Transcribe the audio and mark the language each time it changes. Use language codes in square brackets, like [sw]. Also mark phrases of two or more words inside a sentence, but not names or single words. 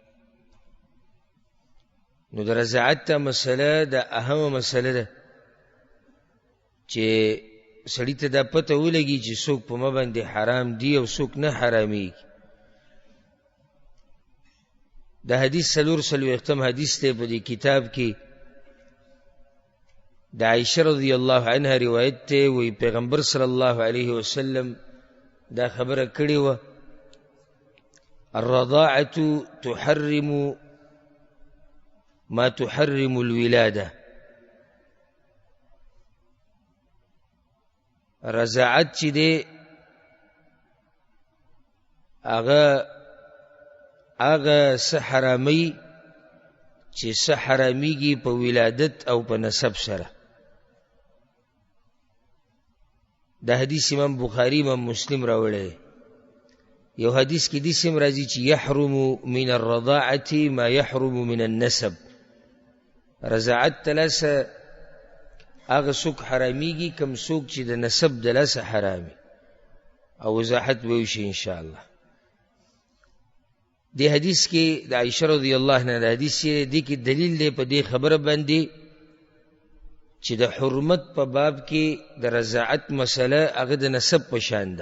[ps] نو د رضاعت ته مسله د اهمه مسله ده چې سړي ته دا پته ولګي چې څوک په ما باندې حرام دي او څوک نه حرامېږي. دا حدیث 440 حدیث دی په دې کتاب کې. د عائشہ [ar] رضی الله عنها [ps] روایت ته وی پیغمبر [ar] صلی الله علیه وسلم [ps] دا خبره کړې و: [ar] الرضاعة تحرم ما تحرم الولاده. [ps] رضاعت چې دی هغه څه حرامي چې څه حرامیږي په ولادت او په نسب سره. دا حدیث امام بخاری امام مسلم راوړی. یو حدیث کې داسې هم راځي چې [ar] یحرم من الرضاعة ما یحرم من النسب. [ps] رضاعت ته لاسه هغه څوک حرامیږي کوم څوک چې د نسب د لاسه حرامي، او وضاحت به وشي انشاءالله. دی حدیث کې د عائشہ [ar] رضی الله عنها [ps] د حدیث دی کې دلیل دی په دې خبره باندې چې د حرمت په باب کې د رضاعت مسله هغه د نسب په شان ده.